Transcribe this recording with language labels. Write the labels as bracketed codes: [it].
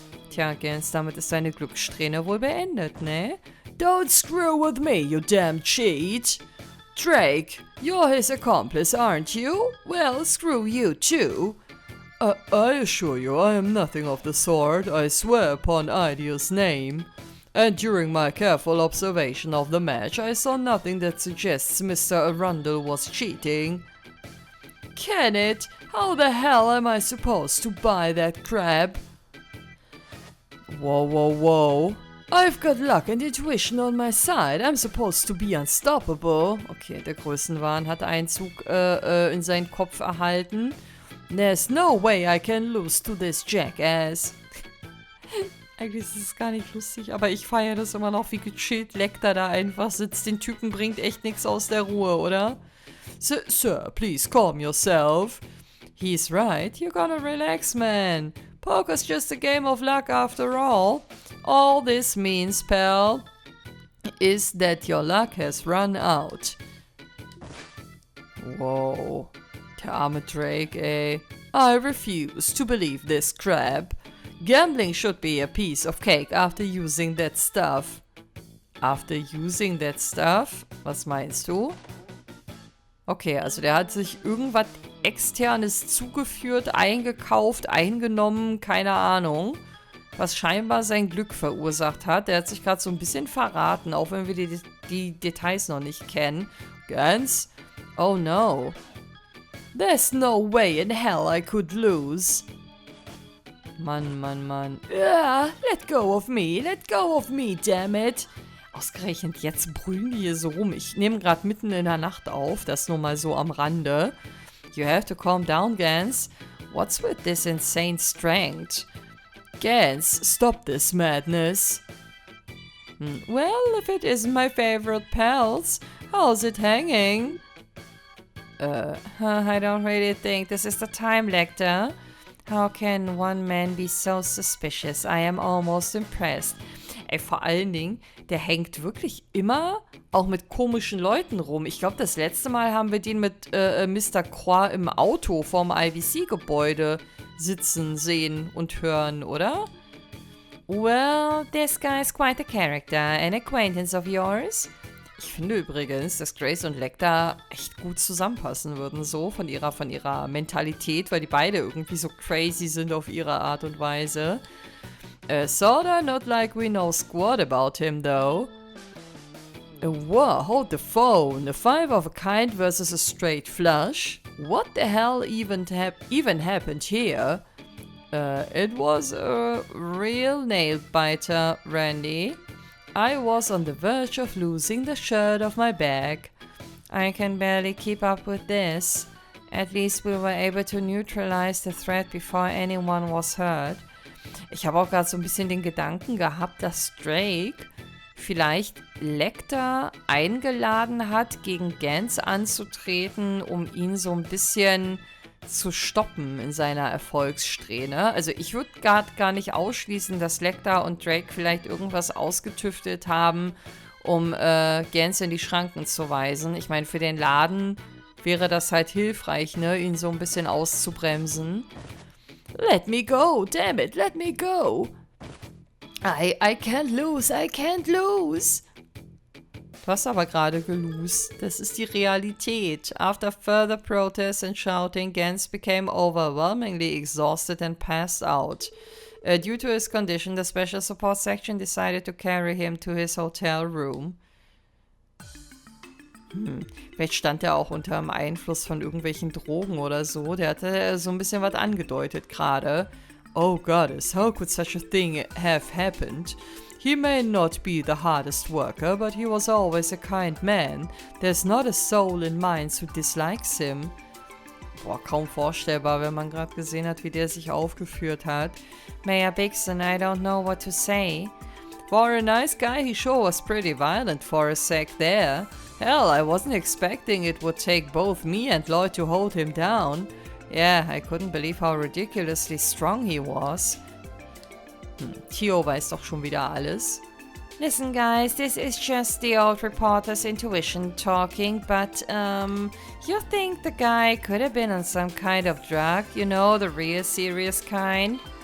[de] Tja, Gans, damit ist deine Glückssträhne wohl beendet, ne? [en] Don't screw with me, you damn cheat! Drake, you're his accomplice, aren't you? Well, screw you too. I assure you I am nothing of the sort, I swear upon Ideal's name. And during my careful observation of the match, I saw nothing that suggests Mr. Arundel was cheating. Kenneth, how the hell am I supposed to buy that crab? Whoa, whoa, whoa. I've got luck and intuition on my side. I'm supposed to be unstoppable. [de] Okay, der Größenwahn hat Einzug in seinen Kopf erhalten. [en] There's no way I can lose to this jackass. [de] Eigentlich ist es gar nicht lustig, aber ich feiere das immer noch, wie gechillt Lecter da einfach sitzt. Den Typen bringt echt nichts aus der Ruhe, oder? [en] Sir, please calm yourself. He's right. You're gonna relax, man. Poker's just a game of luck after all. All this means, pal, is that your luck has run out. Wow. [de] Der arme Drake, ey. [en] I refuse to believe this crap. Gambling should be a piece of cake after using that stuff. After using that stuff? [de] Was meinst du? Okay, also der hat sich irgendwas Externes zugeführt, eingekauft, eingenommen, keine Ahnung. Was scheinbar sein Glück verursacht hat. Der hat sich gerade so ein bisschen verraten, auch wenn wir die Details noch nicht kennen. [en] Ganz? Oh no. There's no way in hell I could lose. [de] Mann, Mann, Mann. [en] Let go of me, damn it. [de] Ausgerechnet jetzt brüllen die hier so rum. Ich nehme gerade mitten in der Nacht auf, das nur mal so am Rande. [en] You have to calm down, Gans. What's with this insane strength? Gans, stop this madness. Well, if it isn't my favorite pals, how's it hanging? I don't really think this is the time, Lecter. How can one man be so suspicious? I am almost impressed. [de] Ey, vor allen Dingen, der hängt wirklich immer auch mit komischen Leuten rum. Ich glaube, das letzte Mal haben wir den mit Mr. Croix im Auto vorm IVC-Gebäude sitzen, sehen und hören, oder? [en] Well, this guy is quite a character. An acquaintance of yours? [de] Ich finde übrigens, dass Grace und Lecter echt gut zusammenpassen würden, so von ihrer Mentalität, weil die beide irgendwie so crazy sind auf ihre Art und Weise. [en] Sorta not like we know squat about him, though. Whoa, hold the phone. A 5 of a kind versus a straight flush? What the hell even happened here? It was a real nail-biter, Randy. I was on the verge of losing the shirt off my bag. I can barely keep up with this. At least we were able to neutralize the threat before anyone was hurt. [de] Ich habe auch gerade so ein bisschen den Gedanken gehabt, dass Drake vielleicht Lecter eingeladen hat, gegen Gans anzutreten, um ihn so ein bisschen zu stoppen in seiner Erfolgssträhne. Also ich würde gar nicht ausschließen, dass Lecter und Drake vielleicht irgendwas ausgetüftelt haben, um Gans in die Schranken zu weisen. Ich meine, für den Laden wäre das halt hilfreich, ne, ihn so ein bisschen auszubremsen. [en] Let me go, damn it, let me go. I can't lose. [de] Du hast aber gerade gelost. Das ist die Realität. [en] After further protests and shouting, Gans became overwhelmingly exhausted and passed out. Due to his condition, the special support section decided to carry him to his hotel room. [de] Vielleicht stand er auch unter dem Einfluss von irgendwelchen Drogen oder so. Der hatte so ein bisschen was angedeutet gerade. [en] Oh goddess, how could such a thing have happened? He may not be the hardest worker, but he was always a kind man. There's not a soul in Mainz who dislikes him. [de] Boah, kaum vorstellbar, wenn man gerade gesehen hat, wie der sich aufgeführt hat. [en] Mayor Bixen, I don't know what to say. For a nice guy, he sure was pretty violent for a sec there. Hell, I wasn't expecting it would take both me and Lloyd to hold him down. Yeah, I couldn't believe how ridiculously strong he was. [de] Theo weiß doch schon wieder alles. [en] Listen guys, this is just the old reporter's intuition talking, but you think the guy could have been on some kind of drug, you know, the real serious kind?